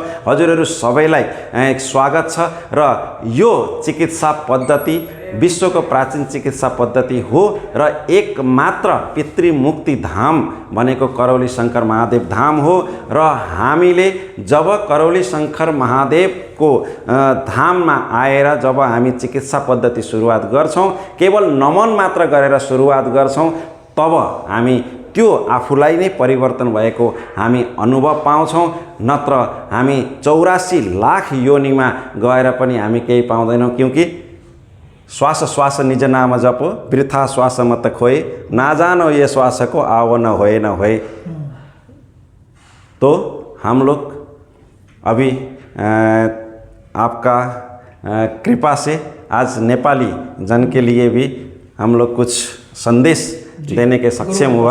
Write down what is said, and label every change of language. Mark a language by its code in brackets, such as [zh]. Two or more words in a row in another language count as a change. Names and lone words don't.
[ne] हजुरहरू सबैलाई स्वागत छ र यो चिकित्सा पद्धति विश्वको प्राचीन चिकित्सा पद्धति हो र एक मात्र पितृमुक्ति धाम भनेको करौली शङ्कर महादेव धाम हो र हामीले जब करौली शङ्कर महादेवको धाममा आएर जब हामी चिकित्सा पद्धति सुरुवात गर्छौँ, केवल नमन मात्र गरेर सुरुवात गर्छौँ, तब हामी त्यो आफूलाई नै परिवर्तन भएको हामी अनुभव पाउँछौँ। नत्र हामी 84 लाख योनिमा गएर पनि हामी केही पाउँदैनौँ, [hi] क्योंकि श्वास श्वास निज नाम जप वृथा श्वास मत खोए ना जानो ये श्वास को आओ न होए न होए। तो हम लोग अभी आपका कृपा से आज नेपाली जन के लिए भी हम लोग कुछ संदेश देने के सक्षम हुआ।